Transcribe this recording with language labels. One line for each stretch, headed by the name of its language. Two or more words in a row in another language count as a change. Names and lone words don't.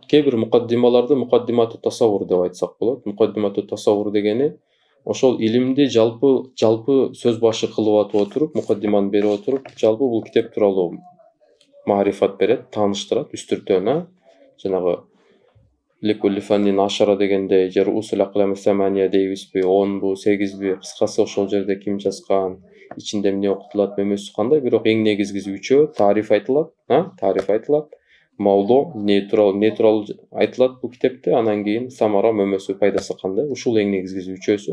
Kyrgyz: Кээ бир мукаддималарды
Arabic: مقدمة تصور
Kyrgyz: деп айтсак болот.
Arabic: مقدمة تصور
Kyrgyz: дегени ошол илимди жалпы сөз башы кылып атып отуруп, мукаддиманы берип отуруп, жалпы бул китеп тууралуу маарифат берет, тааныштырат үстүртөн, жанагы
Arabic: لكل فن عشرة
Kyrgyz: дегендей, же
Arabic: رؤوس أقلام ثمانية
Kyrgyz: дейбизби, 10бу, 8би, кыскасы ошол жерде ким жазган, ичинде эмне окутулат, мөмөсү кандай, бирок эң негизгиси 3 тариф айтылат, тариф айтылат. Маулу, не тууралуу айтылат бул китепте, анан кийин самара, мөмөсү, пайдасы кандай, ушул эң негизгиси 3-сү.